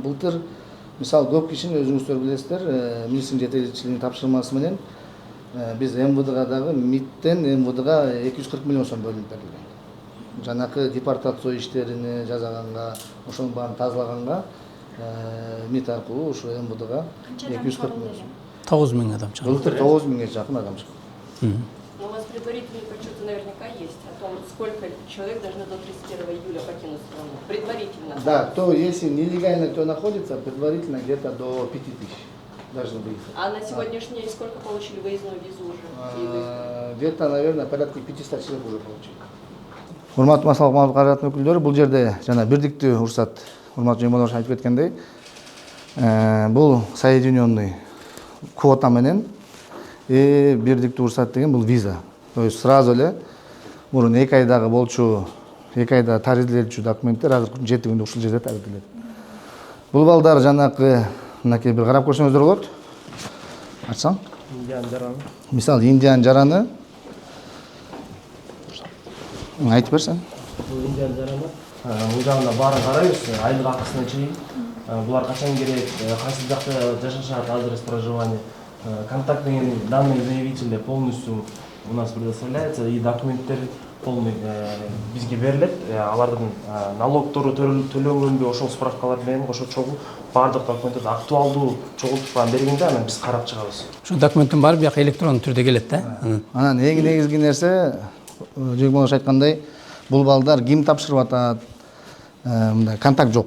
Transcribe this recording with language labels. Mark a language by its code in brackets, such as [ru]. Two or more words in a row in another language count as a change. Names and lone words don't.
[ky] Былтыр мисалы көп кишинин өзүңүздөр билесиздер, министрлик жетекчилигинин тапшырмасы менен биз МВДга дагы МИДтен МВДга 240 миллион сом бөлүнүп берилген. Жанакы депортация иштерине жасаганга, ошонун баарын тазалаганга МИД аркылуу ушу МВДга 240 миллион сом. 9 миң адам чыгат. Былтыр 9 миңге жакын адам чыкты. [ru] Но у вас предварительные подсчеты наверняка есть о том, сколько человек должны до 31 июля покинуть страну. Предварительно. Да, то если нелегально кто находится, предварительно где-то до 5000 должны выехать. А на сегодняшний день сколько получили выездную визу уже? Где-то, наверное, порядка 500 человек уже получили. [ky] Урматтуу массалык маалымат каражатынын өкүлдөрү, бул жерде жана бирдиктүү уруксат, урматтуу жеңболош айтып кеткендей, бул соединенный квота менен бирдиктүү уруксат деген бул виза. [ru] То есть сразу [ky] эле мурун 2 айдагы болчу, 2 айда таризделчү документтер азыр 7 күндө ушул жерде таризделет. Бул балдар жанакы мынакей бир карап көрсөңүздөр болот. Ачсаң? Индиан жараны. Мисалы Индиан жараны. Айтып берсең. Бул Индиан жараны. Бул жагында баарын карайбыз, айлык акысына чейин. Булар качан керек, кайсы жакта жашашат, [ru] адрес проживания. Контактные данные заявителя полностью у нас предоставляется, и [ky] документтер полный бизге берилет. Алардын налогтору төлөнгөнбү ошол справкалар менен ошо чогуу баардык документтерди актуалдуу чогултуп бергенде анан биз карап чыгабыз. Ошо документтин баары бияка электрондуу түрдө келет да. Анан эң негизги нерсе, Жеңболош айткандай, бул балдар ким тапшырып атат, мындай контакт жок.